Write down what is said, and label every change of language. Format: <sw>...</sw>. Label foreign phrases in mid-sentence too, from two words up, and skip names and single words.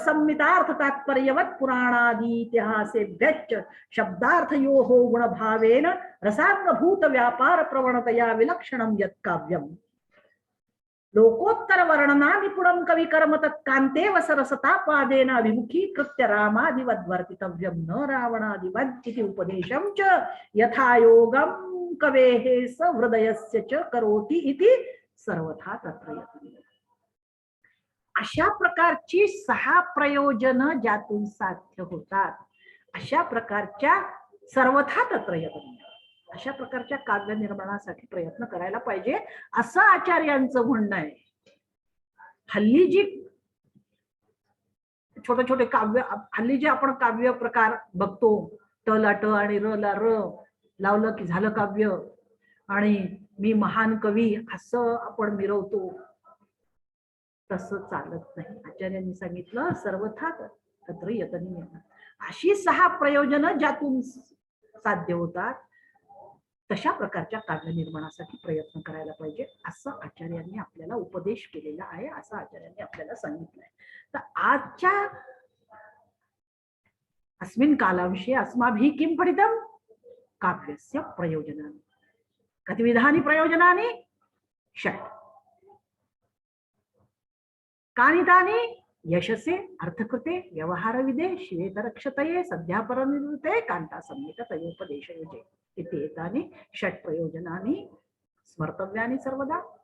<sa>संमितार्थ तात्पर्यवत् पुराणादीतिहासेभ्यश्च शब्दार्थयोः गुणभावेन रसाङ्गभूत व्यापार प्रवणतया विलक्षणं यत् काव्यम् लोकोत्तर वर्णना निपुणं कवि कर्म तत्कान्तेव सरसतापादेन अभिमुखीकृत्य रामादिवद्वर्तितव्यं न रावणादिवद् इति उपदेशं च यथा योगं कवेः स हृदयस्य च करोति इति सर्वथा तत्र यतनीय.</sa> <mr>अशा प्रकारची 6 प्रयोजन ज्यातून साध्य होतात, अशा प्रकारच्या</mr> <sa>सर्वथा तत्र यतनीय,</sa> <mr>अशा प्रकारच्या काव्य निर्माणासाठी प्रयत्न करायला पाहिजे असं आचार्यांचं म्हणणं आहे. हल्ली जी छोटे छोटे काव्य, हल्ली जे आपण काव्य प्रकार बघतो, ट ला ट आणि र ला र लावलं की झालं काव्य, आणि मी महान कवी असं आपण मिरवतो, तसं चालत नाही. आचार्यांनी सांगितलं</mr> <sa>सर्वथा तत्र यतनियम.</sa> <mr>अशी 6 प्रयोजनं ज्यातून साध्य होतात तशा प्रकारच्या काव्य निर्माणासाठी प्रयत्न करायला पाहिजे, असं आचार्यांनी आपल्याला उपदेश केलेला आहे, असं आचार्यांनी आपल्याला सांगितलंय. तर आजच्या</mr> <sa>अस्मिन् कालांशे अस्माभिः किं पठितं? काव्यस्य प्रयोजनानि. कति विधानि प्रयोजनानि? 6. कानि तानि? यशसे, अर्थकृते, व्यवहारविदे, श्वेतरक्षतये, सद्यापरनिवृत्ते, कान्तासंहिततयोपदेशयुजे इति एतानि 6 प्रयोजनानि स्मर्तव्यानि सर्वदा.</sa>